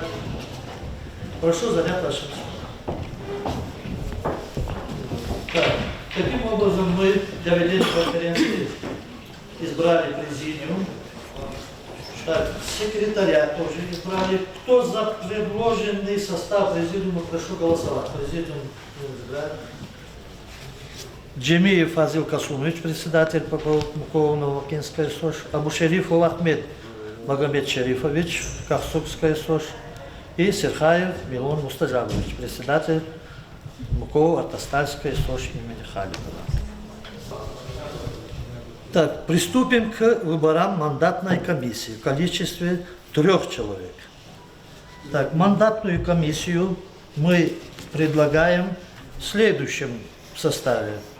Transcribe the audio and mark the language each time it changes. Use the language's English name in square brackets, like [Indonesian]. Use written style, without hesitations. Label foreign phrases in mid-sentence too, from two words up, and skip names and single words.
[Russian] Прошу занять ваше место. Так, таким образом мы для ведения конференции избрали президиум. Так, секретаря тоже избрали. Кто за предложенный состав президиума, прошу голосовать. Президиум избрали. Джемиев Азил Касумович, председатель МУКО-Новокинская СОЖ. Абушерифов Ахмед Магомед Шерифович, Кахсукская СОЖ. И Серхаев Милон Мустаджабович, председатель МУКО Артастальской СОЖ имени Халикова. Так, приступим к выборам мандатной комиссии в количестве 3 человек. Так, мандатную комиссию мы предлагаем в следующем составе.